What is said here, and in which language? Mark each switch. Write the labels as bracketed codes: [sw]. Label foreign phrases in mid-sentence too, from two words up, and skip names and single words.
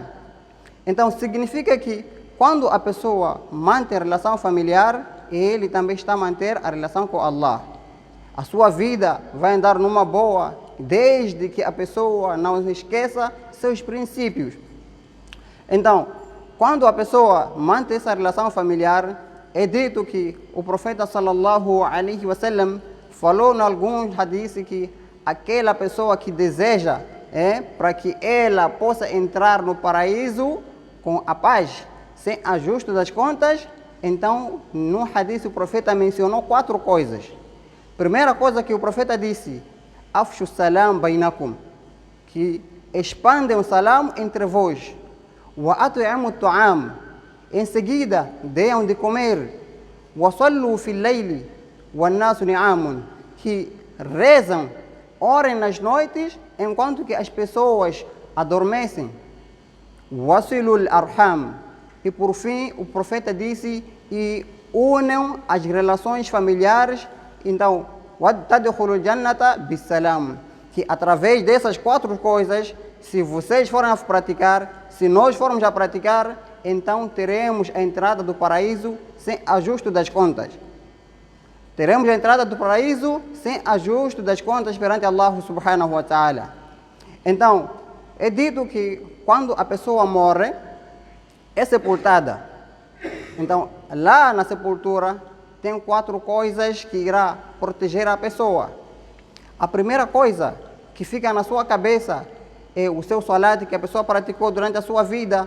[pt] Então significa que quando a pessoa mantém a relação familiar, ele também está a manter a relação com Allah. A sua vida vai andar numa boa, desde que a pessoa não esqueça seus princípios. Então, quando a pessoa mantém essa relação familiar, é dito que o profeta [ar] صلى الله عليه وسلم [pt] falou em alguns hadiths que aquela pessoa que deseja para que ela possa entrar no paraíso com a paz, sem ajuste das contas, então no hadith o profeta mencionou 4 coisas. Primeira coisa que o profeta disse, [ar] أفشوا السلام بينكم, [pt] que expandem o salam entre vós. [ar] وأطعموا الطعام, [pt] em seguida deem de comer. [ar] وصلوا في الليل والناس نيام, [pt] que rezam, orem nas noites enquanto que as pessoas adormecem. [ar] وصلوا الأرحام, [pt] e por fim o profeta disse, e unam as relações familiares. Então, [ar] تدخلوا الجنة بسلام, [pt] que através dessas 4 coisas, se vocês forem a praticar, se nós formos a praticar, então teremos a entrada do paraíso sem ajuste das contas. teremos a entrada do paraíso sem ajuste das contas perante [ar] الله سبحانه وتعالى. [pt] Então, é dito que quando a pessoa morre, é sepultada. Então, lá na sepultura, tem 4 coisas que irá proteger a pessoa. A primeira coisa que fica na sua cabeça é o seu salat que a pessoa praticou durante a sua vida.